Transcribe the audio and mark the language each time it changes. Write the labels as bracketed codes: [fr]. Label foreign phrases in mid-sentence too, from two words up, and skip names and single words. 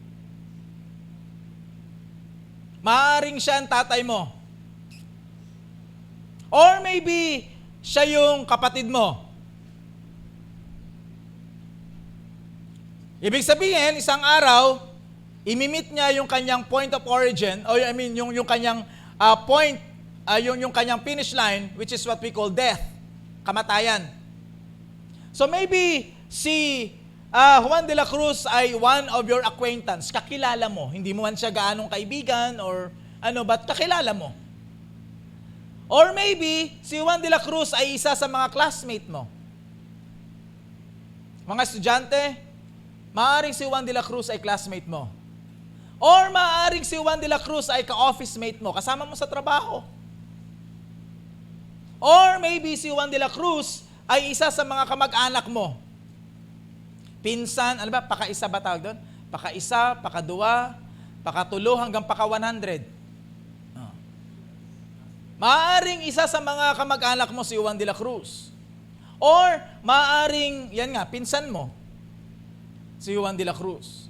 [tl] Maaring siya ang tatay mo. [en] Or maybe [tl] siya yung kapatid mo. Ibig sabihin, isang araw, imimit niya yung kanyang [en] point of origin, or I mean, [tl] yung kanyang point, yung kanyang [en] finish line, which is what we call death, [tl] kamatayan. [en] So maybe [tl] si Juan de la Cruz ay [en] one of your acquaintance, [tl] kakilala mo. Hindi mo man siya gaanong kaibigan [en] or but [tl] kakilala mo. [en] Or maybe [tl] si Juan de la Cruz ay isa sa mga classmate mo. Mga estudyante, maaaring si Juan de la Cruz ay classmate mo. Or maaaring si Juan de la Cruz ay ka-office mate mo, kasama mo sa trabaho. [en] Or maybe [tl] si Juan de la Cruz ay isa sa mga kamag-anak mo. Pinsan, paka-isa ba tawag doon? Paka-isa, paka-dua, paka-tulo, hanggang paka-100. Maaaring isa sa mga kamag-anak mo si Juan de la Cruz. Or maaaring, pinsan mo, si Juan de la Cruz.